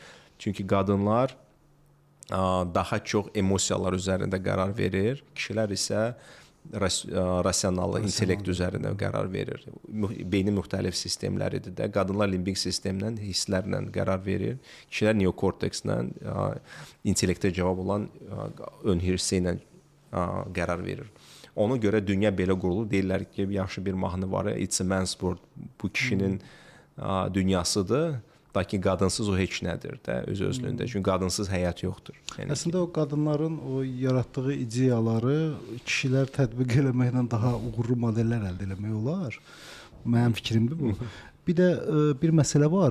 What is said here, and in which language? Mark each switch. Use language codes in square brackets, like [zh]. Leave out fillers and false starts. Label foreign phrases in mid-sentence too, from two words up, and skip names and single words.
[az] Çünki qadınlar daha çox emosiyalar üzərində qərar verir, kişilər isə rasional, intellekt üzərində qərar verir. Beynin müxtəlif sistemləridir də. Qadınlar limbik sistemlə, hisslərlə qərar verir. Kişilər neokortekslə, intellektə cavab olan ön hissi ilə qərar verir. Ona görə dünya belə qurulur. Deyirlər ki, yaxşı bir mahnı var, [en] it's a man's world. [az] Bu kişinin dünyasıdır. Lakin qadınsız o heç nədir də öz-özlüyündə. Çünki qadınsız həyat yoxdur. Yəni əslində o qadınların o yaratdığı ideyaları kişilər tətbiq eləməklə daha uğurlu modellər əldə etmək olar. Mənim fikrimdir bu. Bir də bir məsələ var.